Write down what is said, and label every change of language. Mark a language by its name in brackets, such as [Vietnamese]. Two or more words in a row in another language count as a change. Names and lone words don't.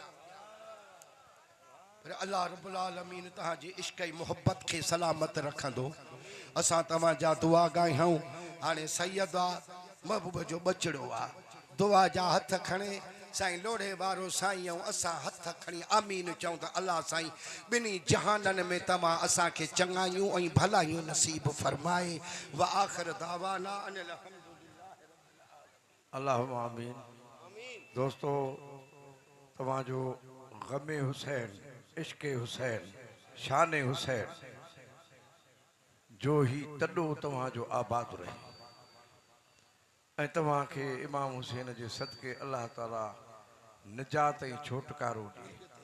[Sindhi] पर [Arabic] الله رب العالمين [Sindhi] तव्हांजी इश्क़ ऐं मुहबत खे सलामत रखंदो असां तव्हांजा दुआ ॻायूं हाणे सैयद आहे महबूब जो बचड़ो आहे दुआ जा हथ खणे साईं लोढ़े वारो साईं ऐं असां हथ खणी आमीन चऊं त अल्लाह साईं ॿिन्ही जहाननि में तव्हां असांखे चङायूं ऐं भलायूं नसीब फरमाए। [Arabic] وآخر دعوانا أن اللهم آمين. [Sindhi] दोस्तों, तव्हांजो ग़मे हुसैन, इश्क़े हुसैन, शान हुसैन जो ही तॾो तव्हांजो आबाद रहे ऐं तव्हांखे इमाम हुसैन जे सदके [Arabic] الله تعالى [Sindhi] निजात ऐं छोटकारो ॾिए,